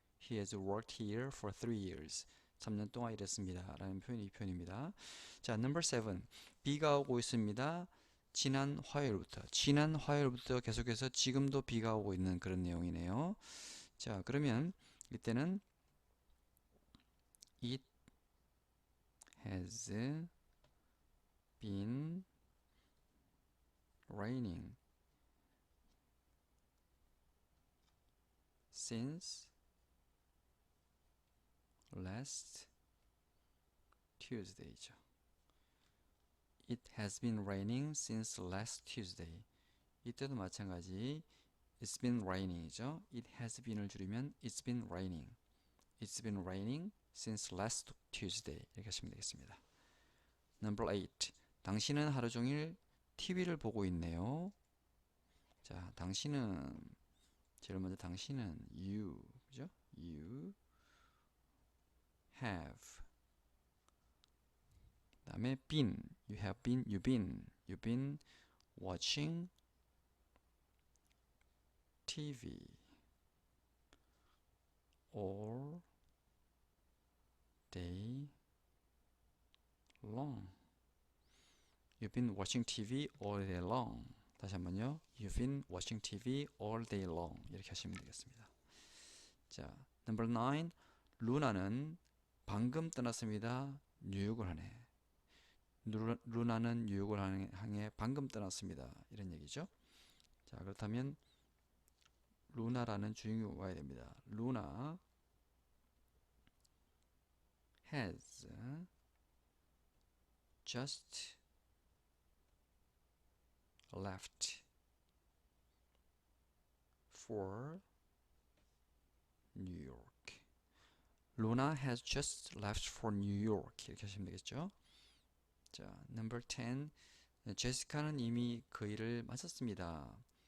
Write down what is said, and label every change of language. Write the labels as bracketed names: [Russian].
[English] He has worked here for 3 years. [Korean] 3년 동안 일했습니다. 라는 표현이 이 표현입니다. 자, [English] number 7. [Korean] 비가 오고 있습니다. 지난 화요일부터 계속해서 지금도 비가 오고 있는 그런 내용이네요. 자, 그러면 이때는 [English] it has been raining since last Tuesday죠. It has been raining since last Tuesday. [Korean] 이때도 마찬가지 [English] It's been raining이죠. It has been을 줄이면 It's been raining. It's been raining since last Tuesday. [Korean] 이렇게 하시면 되겠습니다. [English] Number 8. [Korean] 당신은 하루 종일 TV를 보고 있네요. 자, 당신은 제일 먼저 당신은 [English] you, [Korean] 그죠? [English] You have. [Korean] 그다음에 [English] been. You have been, you've been watching TV all day long. You've been watching TV all day long. [Korean] 다시 한번요. [English] You've been watching TV all day long. [Korean] 이렇게 하시면 되겠습니다. [English] 자, number 9. [Korean] 루나는 방금 떠났습니다. 뉴욕을 하네. 루나는 뉴욕을 향해 방금 떠났습니다. 이런 얘기죠. 자, 그렇다면 루나라는 주인공이 와야 됩니다. [English] 루나 has just left for New York. Luna has just left for New York. [Korean] 이렇게 하시면 되겠죠. 자, [English] number 10. [Korean] 제시카는 이미 그 일을 마쳤습니다.